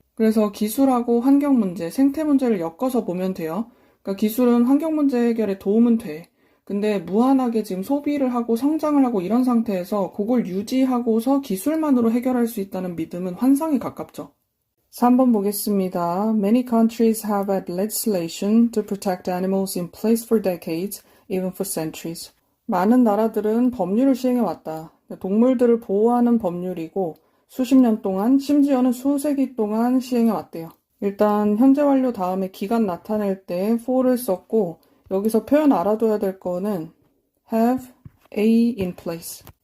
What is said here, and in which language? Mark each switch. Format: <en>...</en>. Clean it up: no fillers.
<ko>그래서 기술하고 환경 문제, 생태 문제를 엮어서 보면 돼요. 그러니까 기술은 환경 문제 해결에 도움은 돼. 근데 무한하게 지금 소비를 하고 성장을 하고 이런 상태에서 그걸 유지하고서 기술만으로 해결할 수 있다는 믿음은 환상에 가깝죠. 3번 보겠습니다.</ko> <en>Many countries have had legislation to protect animals in place for decades, even for centuries.</en> <ko>많은 나라들은 법률을 시행해왔다. 동물들을 보호하는 법률이고 수십 년 동안, 심지어는 수세기 동안 시행해왔대요. 일단 현재 완료 다음에 기간 나타낼 때 for를 썼고 여기서 표현 알아둬야 될 거는</ko> <en>have A in place.</en>